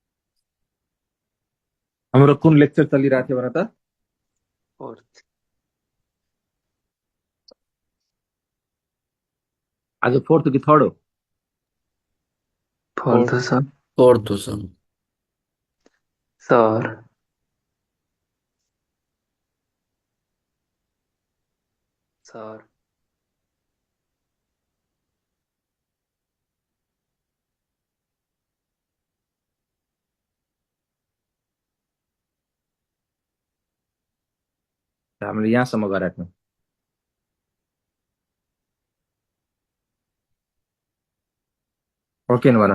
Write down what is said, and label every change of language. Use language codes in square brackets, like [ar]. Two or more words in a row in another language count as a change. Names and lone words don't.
[ne] हाम्रो कुन लेक्चर चलिरहेको थियो भन त। और आज फोर्थ कि थर्ड हो? फोर्थ फोर्थ। सर। फोर्थ हो सर। सर सर हामीले यहाँसम्म गराएको थियौँ। ओके भन।